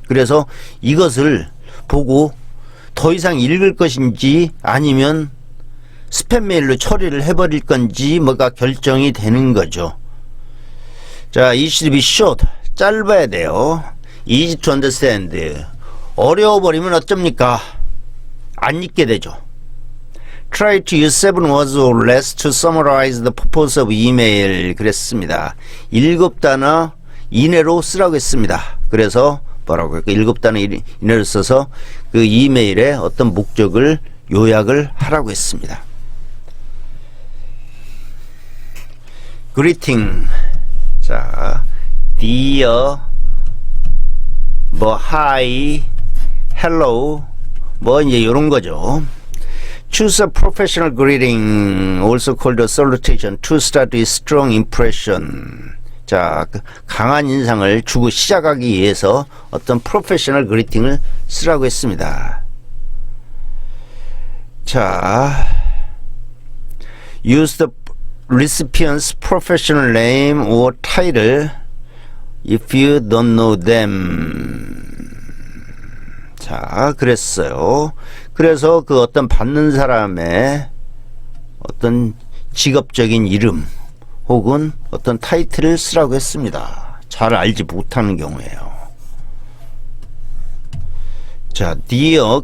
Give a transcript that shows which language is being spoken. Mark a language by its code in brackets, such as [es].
[ko] 그래서 이것을 보고 더 이상 읽을 것인지 아니면 스팸 메일로 처리를 해버릴 건지 뭐가 결정이 되는 거죠. [en] 자, it should be short. [ko] 짧아야 돼요. [en] easy to understand. [ko] 어려워버리면 어쩝니까? 안 읽게 되죠. [en] Try to use 7 words or less to summarize the purpose of email. [ko] 그랬습니다. 7단어 이내로 쓰라고 했습니다. 그래서 뭐라고 할까? 7단어 이내로 써서 그 이메일의 어떤 목적을 요약을 하라고 했습니다. greeting. 자, dear, 뭐 hi, hello, 뭐 이제 이런 거죠. [en] Choose a professional greeting, also called a salutation, to start with strong impression. [ko] 자, 강한 인상을 주고 시작하기 위해서 어떤 프로페셔널 그리팅을 쓰라고 했습니다. [en] 자, use the recipient's professional name or title if you don't know them. [ko] 자, 그랬어요. 그래서 그 어떤 받는 사람의 어떤 직업적인 이름 혹은 어떤 타이틀을 쓰라고 했습니다. 잘 알지 못하는 경우에요. [en] 자, dear.